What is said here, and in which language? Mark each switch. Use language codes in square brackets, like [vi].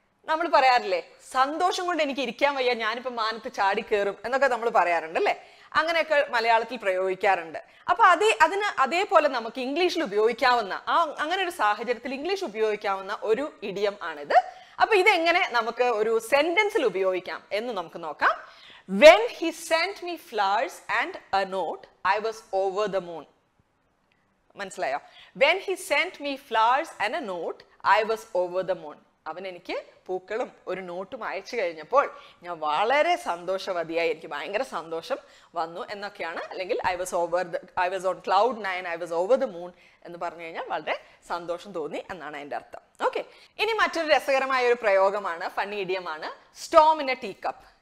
[ml] നമ്മൾ പറയാറില്ലേ, സന്തോഷം കൊണ്ട് എനിക്ക് ഇരിക്കാൻ വയ്യ, ഞാനിപ്പോ മാനത്ത് ചാടി കയറും എന്നൊക്കെ നമ്മൾ പറയാറുണ്ട് അല്ലെ? അങ്ങനെയൊക്കെ മലയാളത്തിൽ പ്രയോഗിക്കാറുണ്ട്. അപ്പൊ അതേപോലെ നമുക്ക് ഇംഗ്ലീഷിൽ ഉപയോഗിക്കാവുന്ന അങ്ങനെ ഒരു സാഹചര്യത്തിൽ ഇംഗ്ലീഷ് ഉപയോഗിക്കാവുന്ന ഒരു ഇഡിയം ആണിത്. അപ്പൊ ഇതെങ്ങനെ നമുക്ക് ഒരു സെന്റൻസിൽ ഉപയോഗിക്കാം എന്ന് നമുക്ക് നോക്കാം. [en] When he sent me flowers and a note, I was over the moon. [ml] മനസ്സിലായോ? [en] When he sent me flowers and a note, I was over the moon. [ml] അവൻ എനിക്ക് പൂക്കളും ഒരു നോട്ടും അയച്ചു കഴിഞ്ഞപ്പോൾ ഞാൻ വളരെ സന്തോഷവതിയായി, എനിക്ക് ഭയങ്കര സന്തോഷം വന്നു എന്നൊക്കെയാണ്. അല്ലെങ്കിൽ [en] I was on cloud 9, I was over the moon [ml] എന്ന് പറഞ്ഞു കഴിഞ്ഞാൽ വളരെ സന്തോഷം തോന്നി എന്നാണ് അതിന്റെ അർത്ഥം. ഓക്കെ. ഇനി മറ്റൊരു രസകരമായ ഒരു പ്രയോഗമാണ്, funny ഇഡിയമാണ് Storm in A tea cup.